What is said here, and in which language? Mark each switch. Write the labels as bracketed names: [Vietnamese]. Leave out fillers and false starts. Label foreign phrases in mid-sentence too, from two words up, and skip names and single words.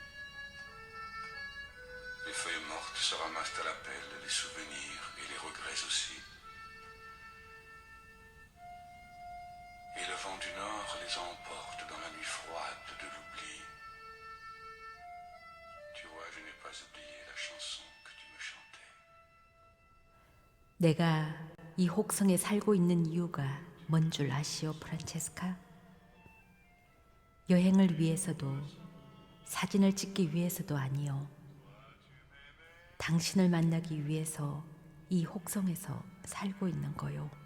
[French] Les feuilles mortes se ramassent à la pelle, les souvenirs et les regrets aussi. Et le vent du nord les emporte dans la nuit froide de l'oubli. Tu vois, je n'ai pas oublié la chanson que tu me chantais. [Korean] 내가 이 혹성에 살고 있는 이유가 뭔 줄 아시오, 프란체스카? 여행을 위해서도 사진을 찍기 위해서도 아니요. 당신을 만나기 위해서 이 혹성에서 살고 있는 거요.